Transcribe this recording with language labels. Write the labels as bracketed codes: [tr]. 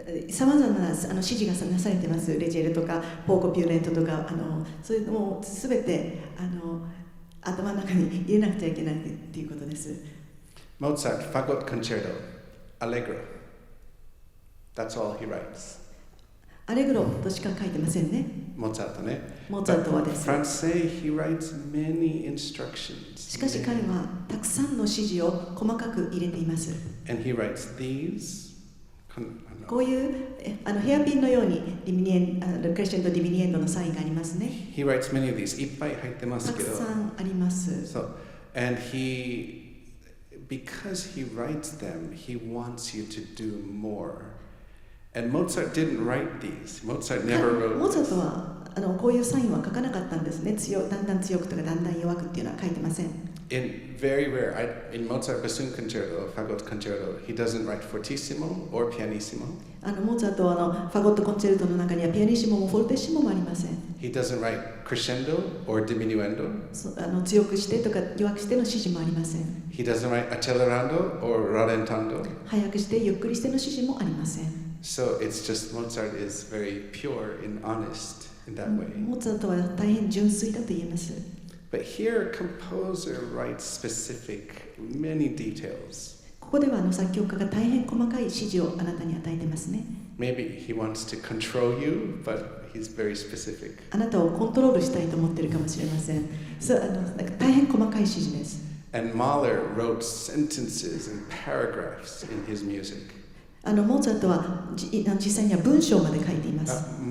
[ja] さまざまな指示がなされています。レジェルとかポーコピューレントとかそういうのも全て頭の中に入れなくちゃいけないということです。 [en] Mozart, Fァゴットコンチェルト、Allegro. That's all he writes. [ja] アレグロとしか書いてませんね。モーツァルトね。モーツァルトはです。 [en] Françaix, he writes many instructions. [ja] しかし彼はたくさんの指示を細かく入れています。 [en] And he writes these. [ja] こういうヘアピンのようにクレッシェンドディミニエンドのサインがありますね。 [en] He writes many of these. [ja] いっぱい入ってますけど。たくさんあります。 [en] So, and because he writes them, he wants you to do more. And Mozart didn't write these. Mozart never wrote. [ja] モーツァルトはこういうサインは書かなかったんですね。だんだん強くとかだんだん弱くっていうのは書いてません。 [en] In very rare, in Mozart Bassoon Concerto, Fァゴット Concerto, he doesn't write fortissimo or pianissimo. [ja] モーツァルトはファゴットコンチェルトの中にはピアニッシモもフォルテッシモもありません。 [en] He doesn't write crescendo or diminuendo. [ja] 強くしてとか弱くしての指示もありません。 [en] He doesn't write accelerando or rallentando. [ja] 速くしてゆっくりしての指示もありません。 [en] So it's just Mozart is very pure and honest in that way. [ja] モーツァルトは大変純粋だと言えます。 [en] But here, composer writes specific, many details. [ja] ここでは作曲家が大変細かい指示をあなたに与えてますね。 [en] Maybe he wants to control you, but he's very specific. [ja] あなたをコントロールしたいと思っているかもしれません。大変細かい指示です。 [en] And Mahler wrote sentences and paragraphs in his music. [ja] モーツァルトは実際には文章まで書いています。